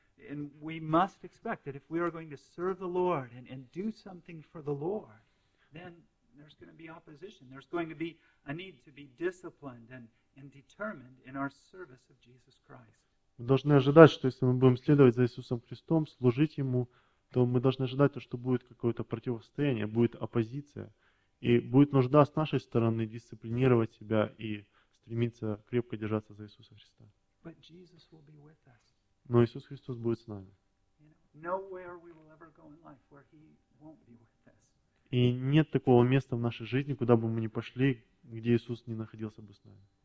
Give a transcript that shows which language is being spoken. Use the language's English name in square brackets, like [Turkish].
[English] And we must expect that if we are going to serve the Lord and do something for the Lord, then there's going to be opposition. There's going to be a need to be disciplined and determined in our service of Jesus Christ. [Russian] Мы должны ожидать, что если мы будем следовать за Иисусом Христом, служить Ему, то мы должны ожидать, что будет какое-то противостояние, будет оппозиция, и будет нужда с нашей стороны дисциплинировать себя и стремиться крепко держаться за Иисуса Христа. [English] But Jesus will be with us. [Russian] Но Иисус Христос будет с нами. [English] Nowhere we will ever go in life where He won't be with us. [Russian] И нет такого места в нашей жизни, куда бы мы ни пошли, где Иисус не находился бы с нами.